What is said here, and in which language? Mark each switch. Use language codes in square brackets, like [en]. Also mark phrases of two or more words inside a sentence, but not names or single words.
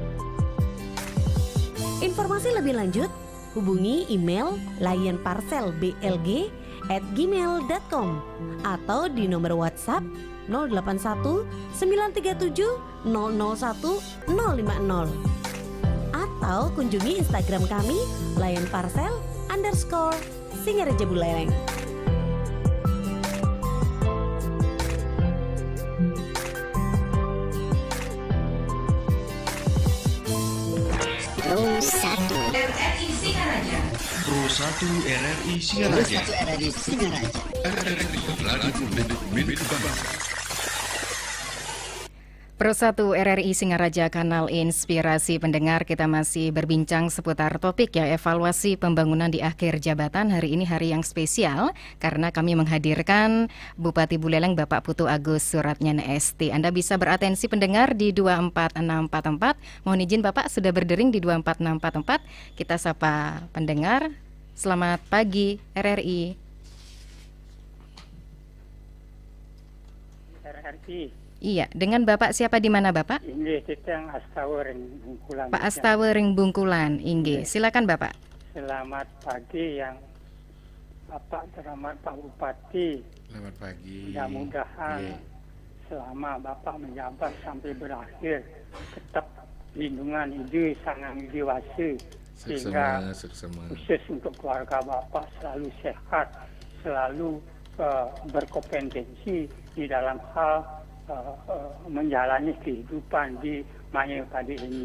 [id] Informasi lebih lanjut, hubungi email lionparcelblg@gmail.com atau di nomor WhatsApp 081 937 001 050 atau kunjungi Instagram kami lionparcel_Singaraja Buleleng. Pro 1 RRI Singaraja. Pro 1 RRI Singaraja Kanal Inspirasi. Pendengar, kita masih berbincang seputar topik ya evaluasi pembangunan di akhir jabatan. Hari ini hari yang spesial karena kami menghadirkan Bupati Buleleng Bapak Putu Agus Suratnyana ST. Anda bisa beratensi pendengar di 24644. Mohon izin Bapak sudah berdering di 24644. Kita sapa pendengar. Selamat pagi RRI. Iya, dengan Bapak siapa di mana Bapak? [ban] Inggih, Titang Astawa Ring Bungkulan. [id] Pak Astawa [ban] Ring Bungkulan, Inggih. [id] Silakan Bapak. Selamat pagi yang selamat Pak Bupati. Selamat pagi. Mudah-mudahan selama Bapak menjabat sampai berakhir tetap lindungan ide sangat dewasa sehingga khusus untuk keluarga Bapak selalu sehat, selalu berkompetensi di dalam hal menjalani kehidupan di Maya tadi ini.